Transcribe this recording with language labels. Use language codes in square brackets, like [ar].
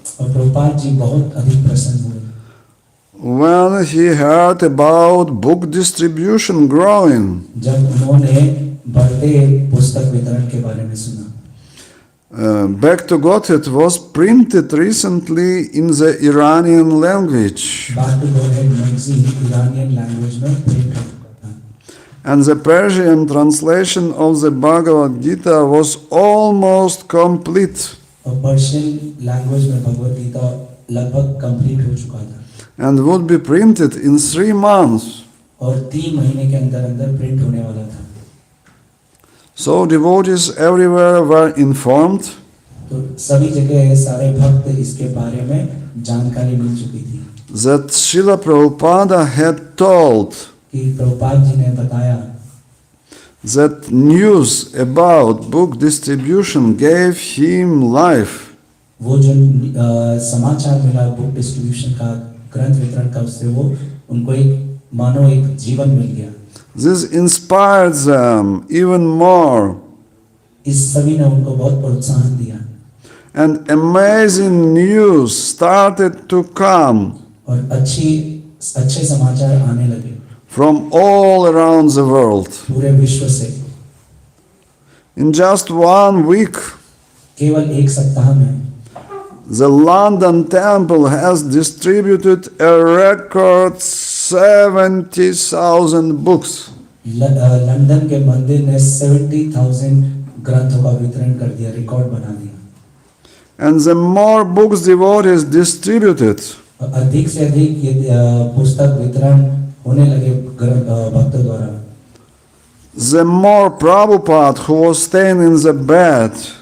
[hi] और प्रभुपाद जी बहुत अधिक प्रसन्न हुए [en] when he heard about book distribution growing. [hi] जब उन्होंने बढ़ते पुस्तक वितरण के बारे में सुना. [en] Back to Godhead was printed recently in the Iranian language. [hi] Back to Godhead magazine [en] Iranian language [hi] में प्रिंट हो चुका था. [en] And the Persian translation of the Bhagavad Gita was almost complete. [hi] और पर्शियन लैंग्वेज में भगवद गीता लगभग कंप्लीट हो चुका था. [en] And would be printed in 3 months. [hi] और 3 महीने के अंदर अंदर प्रिंट होने वाला था. [en] So devotees everywhere were informed. [hi] तो सभी जगह सारे भक्त इसके बारे में जानकारी मिल चुकी थी. [en] That Srila Prabhupada had told [hi] कि प्रभुपाद जी ने बताया [en] that news about book distribution gave him life. [hi] वो जो समाचार मिला बुक डिस्ट्रीब्यूशन का ग्रंथ वितरण का उससे वो उनको एक मानो एक जीवन मिल गया. [en] This inspired them even more. [hi] इस सभी ने उनको बहुत प्रोत्साहन दिया. [en] And amazing news started to come [hi] और अच्छे समाचार आने लगे [en] from all around the world. [hi] पूरे विश्व से. [en] In just 1 week, [hi] केवल एक सप्ताह में [en] the London Temple has distributed a record 70,000 books. [hi] London के मंदिर ने 70,000 ग्रंथों का वितरण कर दिया, रिकॉर्ड बना दिया. [en] And the more books devotees distributed, [hi] अधिक से अधिक ये पुस्तक वितरण होने लगे भक्तों द्वारा. [en] the more Prabhupada, who was staying in the bed,